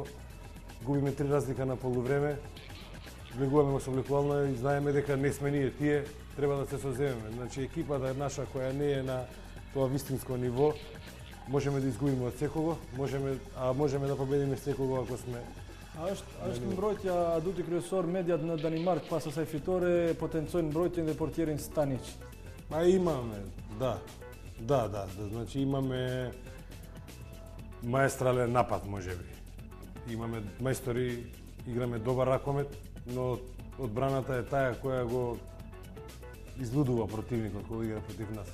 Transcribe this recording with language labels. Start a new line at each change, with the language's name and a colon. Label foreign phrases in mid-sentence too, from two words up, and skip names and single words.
Macedonian: Губиме 3 разлика на полувреме, влегуваме во собликувална и знаеме дека не сме ние тие, треба да се соземеме. Значи екипата наша која не е на тоа вистинско ниво, можеме да изгубиме од секого, можеме да победиме секого ако сме.
Albanian: A është mbrojtja aduti kryesor, mediat në Danimark pas asaj fitore potencojnë mbrojtjen dhe portierin Stanic.
Macedonian: А имаме, да. Значи имаме маестрален напад можеби. Имаме мајстори, играме добар ракомет, но одбраната е таа која го излудува противникот кога игра против нас.